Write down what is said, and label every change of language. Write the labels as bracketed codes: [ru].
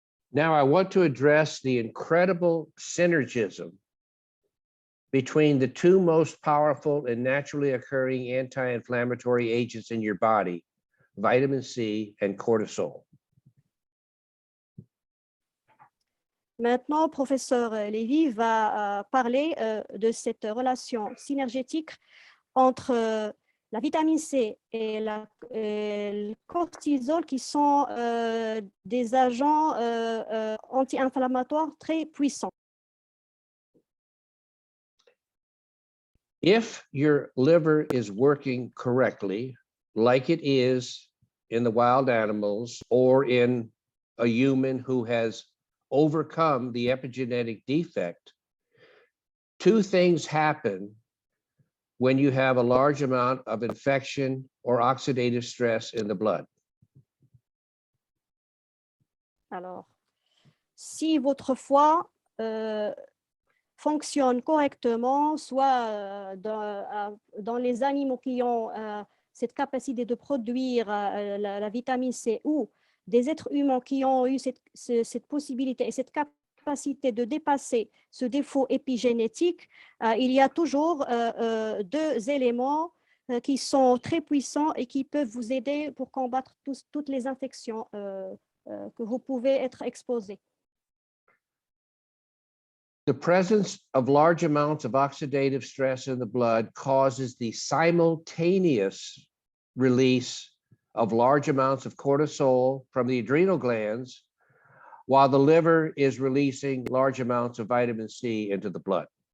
[en] Now, I want to address the incredible synergism between the two most powerful and naturally occurring anti-inflammatory agents in your body, vitamin C and cortisol. [fr] Maintenant, professeur Lévy va parler de cette relation synergétique entre la vitamine C et le cortisol, qui sont des agents anti-inflammatoires très puissants. [en] If your liver is working correctly, like it is in the wild animals or in a human who has overcome the epigenetic defect, two things happen when you have a large amount of infection or oxidative stress in the blood. [fr] Alors, si votre foie fonctionne correctement, soit dans les animaux qui ont cette capacité de produire la vitamine C, ou des êtres humains qui ont eu cette possibilité et cette capacité de dépasser ce défaut épigénétique, il y a toujours deux éléments qui sont très puissants et qui peuvent vous aider pour combattre toutes les infections que vous pouvez être exposés. [en] The presence of large amounts of oxidative stress in the blood causes the simultaneous release of large amounts of cortisol from the adrenal glands, while the liver is releasing large amounts of vitamin C into the blood.